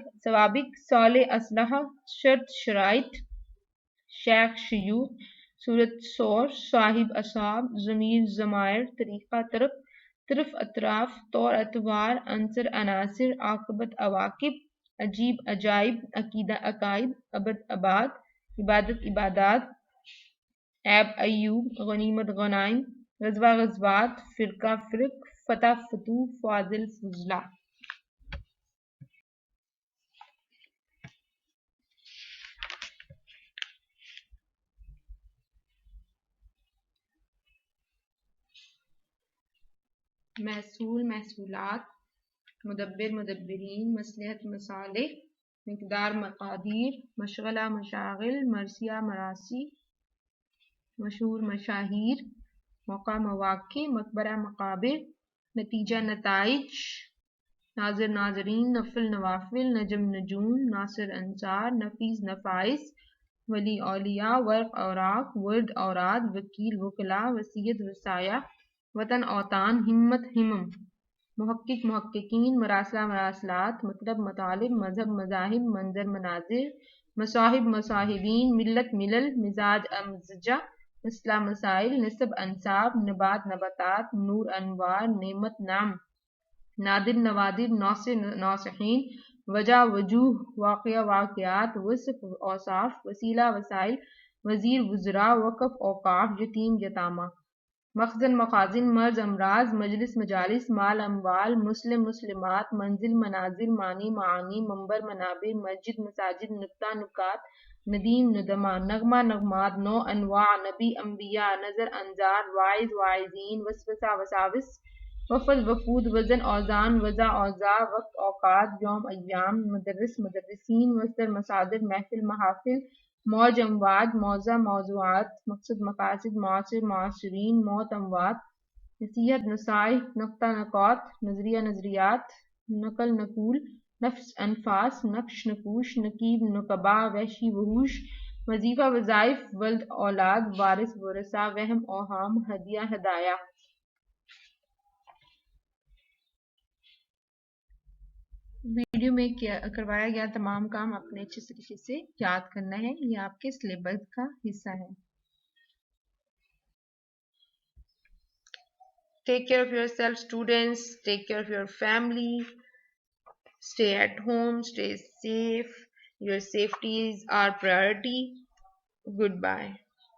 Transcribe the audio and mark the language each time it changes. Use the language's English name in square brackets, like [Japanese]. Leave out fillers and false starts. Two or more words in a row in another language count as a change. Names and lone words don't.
[Urdu] سوابق، صالح اسلحہ، شرط شرائط، شیخ شیوخ، صورت صور، صاحب اصحاب، ضمیر ضمائر، طریقہ طرف، طرف اطراف، طور اطوار، عنصر عناصر، عاقبت عواقب، عجیب عجائب، عقیدہ عقائد، ابد اباد، عبادت عبادات، عیب ایوب، غنیمت غنائم، غزوہ غزوات، فرقہ فرق، فتح فتوح، فاضل فضلہ. محصول محصولات، مدبر مدبرین، مصلحت مصالح، مقدار مقادیر، مشغلہ مشاغل، مرثیہ مراثی، مشہور مشاہیر، موقع مواقع، مقبرہ مقابر، نتیجہ نتائج، ناظر ناظرین، نفل نوافل، نجم نجوم، ناصر انصار، نفیس نفائس، ولی اولیاء، ورق اوراق، ورد اوراد، وکیل وکلاء، وصیت وصایہ، وطن اوطان، ہمت ہمم، محقق محققین، مراسلہ مراسلات، مطلب مطالب، مذہب مذاہب، منظر مناظر، مصاحب مصاحبین، ملت ملل، مزاج امزجہ، مسئلہ مسائل، نسب انساب، نبات نباتات، نور انوار، نعمت نعم، نادر نوادر، ناصر ناصحین، وجہ وجوہ، واقعہ واقعات، وصف اوصاف، وسیلہ وسائل، وزیر وزراء، وقف اوقاف، یتیم یتامہ، مخزن مخازن، مرض امراض، مجلس مجالس، مال اموال، مسلم مسلمات، منزل منازل، معنی معانی، منبر منابر، مسجد مساجد، نکتہ نکات، ندیم ندمہ، نغمہ نغمات، نوع انواع، نبی انبیاء، نظر انظار، واعظ واعظین، وسوسہ وساوس، وفد وفود، وزن اوزان، وضع اوضاع، وقت اوقات، یوم ایام، مدرس مدرسین، مصدر مصادر، محفل محافل، موج امواج، موضع موضوعات، مقصد مقاصد، معاصر معاصرین، موت اموات، نصیحت نصائح، نقطہ نقاط، نظریہ نظریات، نقل نقول، نفس انفاس نقش نقوش نقیب نقبا وحشی وحوش وظیفہ وظائف ولد اولاد وارث ورثہ وہم اوہام ہدیہ ہدایہ. ویڈیو میں کروایا گیا تمام کام اپنے اچھے طریقے سے یاد کرنا ہے. یہ آپ کے سلیبس کا حصہ ہے. [English] Take care of yourself, students. Take care of your family. Stay at home. Stay safe. Your safety is our priority. Goodbye.